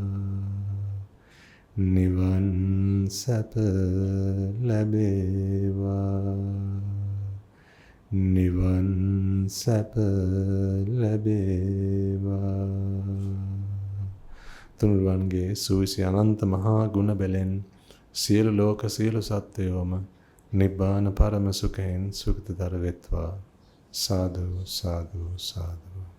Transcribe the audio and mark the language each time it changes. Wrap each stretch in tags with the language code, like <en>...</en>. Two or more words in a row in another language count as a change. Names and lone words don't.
<si>නිවන් සැප ලැබේවා නිවන් සැප ලැබේවා තුනුරුවන්ගේ සුවිසි අනන්ත මහා ගුණ බැලෙන් සියලු ලෝක සියලු සත්වයෝම නිබ්බාන පරම සුඛයෙන් සුඛිතතර වෙත්වා. සාදු සාදු සාදු.</si>